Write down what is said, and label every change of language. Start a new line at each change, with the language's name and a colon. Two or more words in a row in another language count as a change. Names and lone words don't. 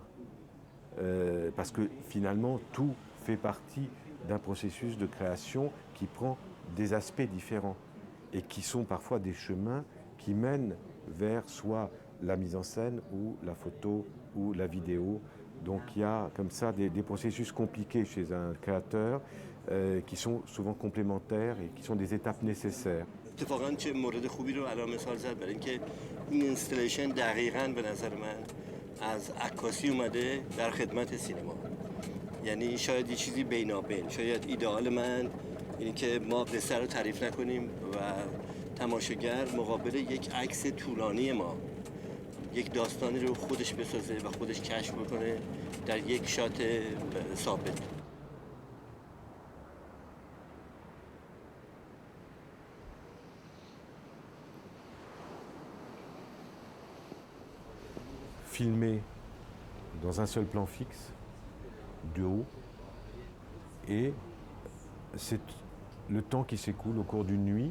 French: Parce que finalement, tout fait partie d'un processus de création qui prend des aspects différents et qui sont parfois des chemins qui mènent vers soit la mise en scène ou la photo ou la vidéo. Donc il y a comme ça des processus compliqués chez un créateur qui sont souvent complémentaires et qui sont des étapes nécessaires.
Persian: اتفاقاً چه مورد خوبی رو الان مثال زد برای اینکه این اینستالیشن دقیقاً به نظر من از عکاسی اومده در خدمت سینما. یعنی شاید یه چیزی بینابین، شاید ایدئال من اینی که ما قصه رو تعریف نکنیم و تماشاگر مقابل یک عکس طولانی ما یک داستانی رو خودش بسازه و خودش کشف بکنه در یک شات ثابت.
French: Filmé dans un seul plan fixe, de haut, et c'est le temps qui s'écoule au cours d'une nuit.